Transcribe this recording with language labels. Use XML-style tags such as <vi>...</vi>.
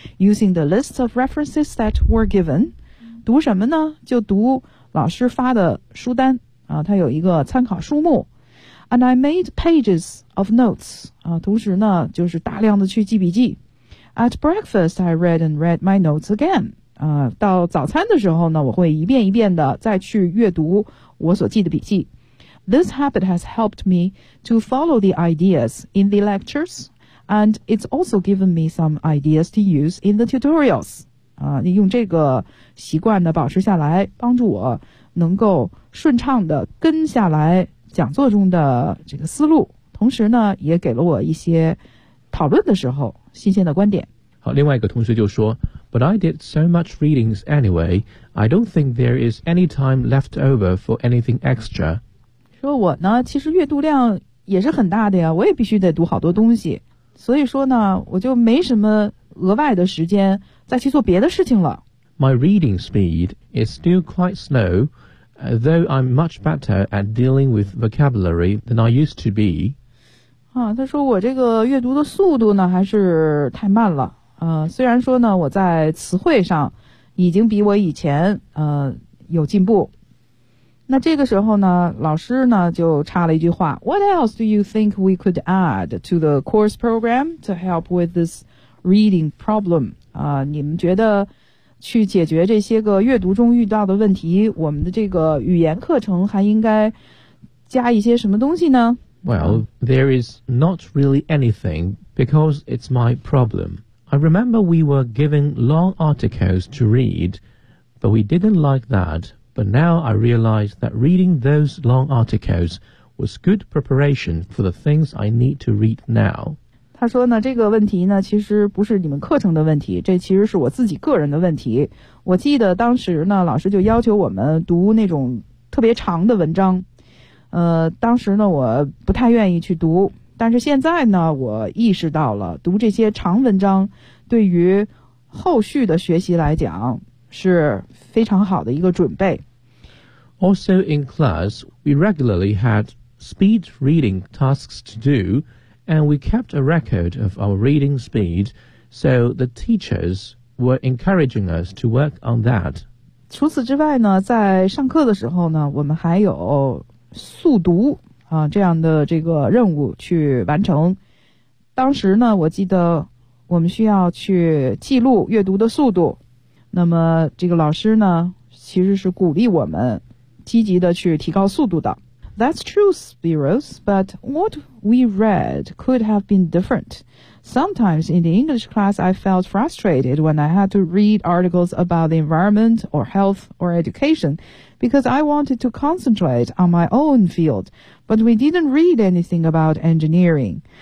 <en>Using the list of references that were given.</en> <zh>读什么呢？就读老师发的书单。它有一个参考书目。</zh> <en>And I made pages of notes.</en> <zh>同时呢就是大量的去记笔记。</zh> <en>At breakfast, I read and read my notes again.</en> <zh>到早餐的时候呢，我会一遍一遍的再去阅读我所记的笔记。</zh> <en>This habit has helped me to follow the ideas in the lectures, and it's also given me some ideas to use in the tutorials.</en> <zh>用这个习惯呢保持下来，帮助我能够顺畅的跟下来讲座中的这个思路，同时呢也给了我一些讨论的时候新鲜的观点。好，另外一个同学就说，</zh> <en>But I did so much readings anyway, I don't think there is any time left over for anything extra.</en> <zh>说我呢其实阅读量也是很大的呀，我也必须得读好多东西，所以说呢我就没什么额外的时间再去做别的事情了。</zh> <en>My reading speed is still quite slow, though I'm much better at dealing with vocabulary than I used to be.</en> <zh>他说我这个阅读的速度呢还是太慢了。虽然说呢我在词汇上已经比我以前有进步。那这个时候呢老师呢就插了一句话，</zh> <en>What else do you think we could add to the course program to help with this reading problem?</en> <zh>你们觉得去解决这些个阅读中遇到的问题，我们的这个语言课程还应该加一些什么东西呢？</zh> <en>Well, there is not really anything because it's my problem. I remember we were given long articles to read, but we didn't like that. But now I realize that reading those long articles was good preparation for the things I need to read now.</en> <zh>他说呢这个问题呢其实不是你们课程的问题，这其实是我自己个人的问题。我记得当时呢老师就要求我们读那种特别长的文章，当时呢我不太愿意去读，但是现在呢我意识到了读这些长文章对于后续的学习来讲是非常好的一个准备。</zh> <en>Also in class we regularly had speed reading tasks to doAnd we kept a record of our reading speed, so the teachers were encouraging us to work on that.</en> <zh>除此之外呢，在上课的时候呢，我们还有速读啊这样的这个任务去完成。当时呢，我记得我们需要去记录阅读的速度。那么这个老师呢，其实是鼓励我们积极的去提高速度的。</zh> <en>That's true, Spiros, but what we read could have been different. Sometimes in the English class, I felt frustrated when I had to read articles about the environment or health or education because I wanted to concentrate on my own field, but we didn't read anything about engineering.</en>